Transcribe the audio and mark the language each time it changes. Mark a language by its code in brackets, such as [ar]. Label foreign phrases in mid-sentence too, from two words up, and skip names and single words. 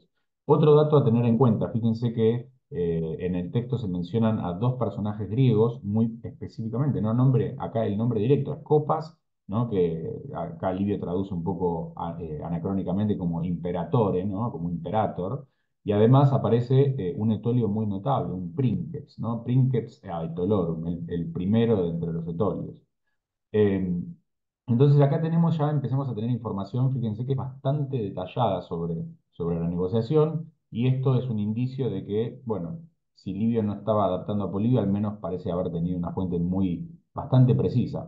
[es] Otro dato a tener en cuenta, fíjense que en el texto se mencionan a dos personajes griegos muy específicamente, ¿no? Acá el nombre directo es Copas, ¿no? Que acá Livio traduce un poco anacrónicamente como imperatore, ¿no? Como imperator, y además aparece un etolio muy notable, un princeps, ¿no? [la] Princeps aetolorum, [es] el primero de entre los etolios. Eh, entonces acá tenemos ya, empezamos a tener información, fíjense que es bastante detallada sobre la negociación, y esto es un indicio de que, bueno, si Livio no estaba adaptando a Polibio, al menos parece haber tenido una fuente bastante precisa.